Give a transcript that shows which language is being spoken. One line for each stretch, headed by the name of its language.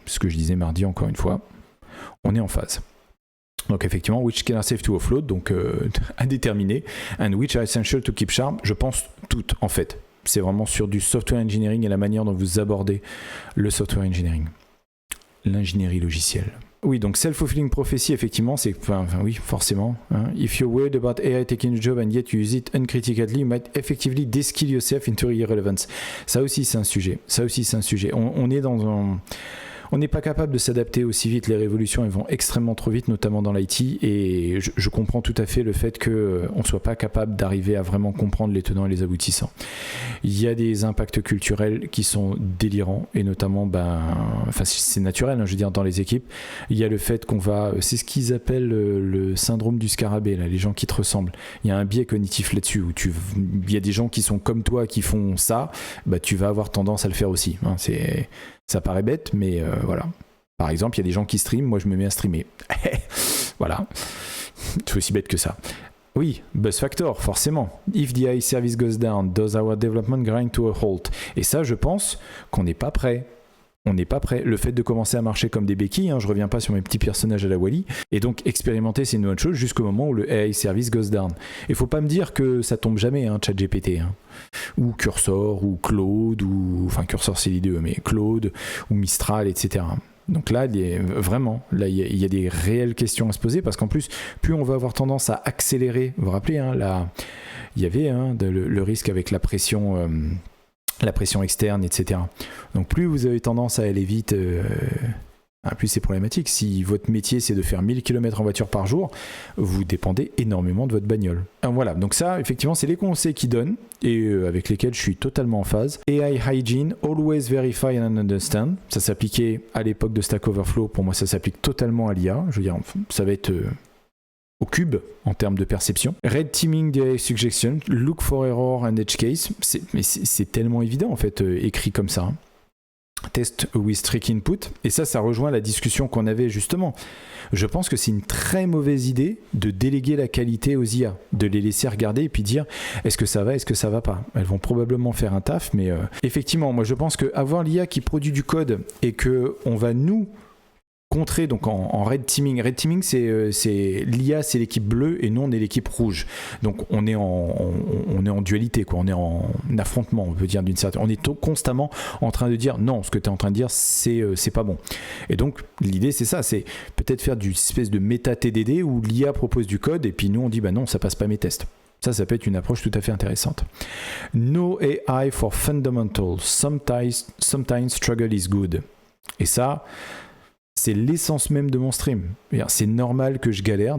French: Ce que je disais mardi, encore une fois, on est en phase. Donc effectivement,
English: which are safe to offload,
French: donc à déterminer,
English: and which are essential to keep sharp,
French: je pense toutes en fait. C'est vraiment sur du software engineering et la manière dont vous abordez le software engineering. L'ingénierie logicielle. Oui, donc self-fulfilling prophecy, effectivement, c'est... oui, forcément.
English: If you're worried about AI taking a job and yet you use it uncritically, you might effectively de-skill yourself into irrelevance.
French: Ça aussi, c'est un sujet. On est dans un... On n'est pas capable de s'adapter aussi vite, les révolutions elles vont extrêmement trop vite, notamment dans l'IT, et je comprends tout à fait le fait qu'on ne soit pas capable d'arriver à vraiment comprendre les tenants et les aboutissants. Il y a des impacts culturels qui sont délirants, et notamment, c'est naturel, je veux dire, dans les équipes, il y a le fait qu'on va, c'est ce qu'ils appellent le syndrome du scarabée, là, les gens qui te ressemblent. Il y a un biais cognitif là-dessus, où il y a des gens qui sont comme toi, qui font ça, tu vas avoir tendance à le faire aussi. Ça paraît bête, mais voilà. Par exemple, il y a des gens qui streament, moi je me mets à streamer. Voilà. C'est aussi bête que ça. Oui, buzz factor, forcément.
English: If the AI service goes down, does our development grind to a halt?
French: Et ça, je pense qu'on n'est pas prêt. On n'est pas prêt. Le fait de commencer à marcher comme des béquilles, je reviens pas sur mes petits personnages à la Wall-E, et donc expérimenter c'est une bonne chose jusqu'au moment où le
English: AI service goes down.
French: Il faut pas me dire que ça tombe jamais, ChatGPT, ou Cursor, ou Claude, Cursor c'est les deux, mais Claude, ou Mistral, etc. Donc là, il y a des réelles questions à se poser, parce qu'en plus, plus on va avoir tendance à accélérer, vous vous rappelez, il y avait le risque avec la pression externe, etc. Donc plus vous avez tendance à aller vite, plus c'est problématique. Si votre métier c'est de faire 1000 km en voiture par jour, vous dépendez énormément de votre bagnole. Alors voilà, donc ça effectivement c'est les conseils qu'ils donnent et avec lesquels je suis totalement en phase.
English: AI hygiene, always verify and understand.
French: Ça s'appliquait à l'époque de Stack Overflow, pour moi ça s'applique totalement à l'IA. Je veux dire, ça va être... au cube en termes de perception.
English: Red teaming the suggestion, look for error and edge case,
French: c'est tellement évident en fait, écrit comme ça.
English: Test with trick input.
French: Et ça rejoint la discussion qu'on avait justement. Je pense que c'est une très mauvaise idée de déléguer la qualité aux IA, de les laisser regarder et puis dire est-ce que ça va pas. Elles vont probablement faire un taf, mais effectivement, moi je pense qu'avoir l'IA qui produit du code et qu'on va nous contrer donc en red teaming. Red teaming, c'est l'IA, c'est l'équipe bleue et nous on est l'équipe rouge. Donc on est en dualité, quoi. On est en affrontement, on peut dire d'une certaine. On est constamment en train de dire non, ce que tu es en train de dire, c'est pas bon. Et donc l'idée c'est ça, c'est peut-être faire du espèce de méta TDD où l'IA propose du code et puis nous on dit bah non, ça passe pas mes tests. Ça peut être une approche tout à fait intéressante.
English: No AI for fundamentals. Sometimes struggle is good.
French: Et ça, c'est l'essence même de mon stream. C'est normal que je galère.